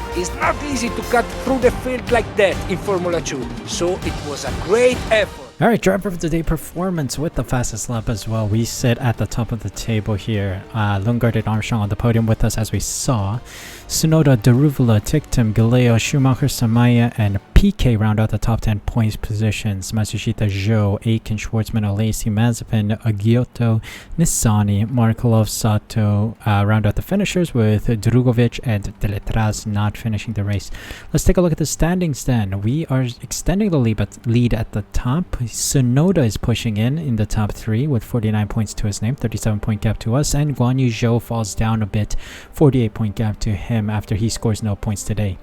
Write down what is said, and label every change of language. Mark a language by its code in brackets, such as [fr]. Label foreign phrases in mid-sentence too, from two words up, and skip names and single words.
[en] It's not easy to cut through the field like that in Formula 2, so it was a great effort. Alright, driver of the day performance with the fastest lap as well. We sit at the top of the table here. Lundgaard and Armstrong on the podium with us as we saw. Tsunoda, Deruvula, Tictum, Galeo, Schumacher, Samaya, and PK round out the top 10 points positions. Matsushita, Zhou, Aiken, Schwartzman, Alesi, Mazepin, Agiotto, Nissani, Markelov, Sato round out the finishers with Drugovic and Deletraz not finishing the race. Let's take a look at the standings then. We are extending the lead at the top. Tsunoda is pushing in the top 3 with 49 points to his name, 37-point gap to us, and Guan Yu Zhou falls down a bit, 48-point gap to him after he scores no points today.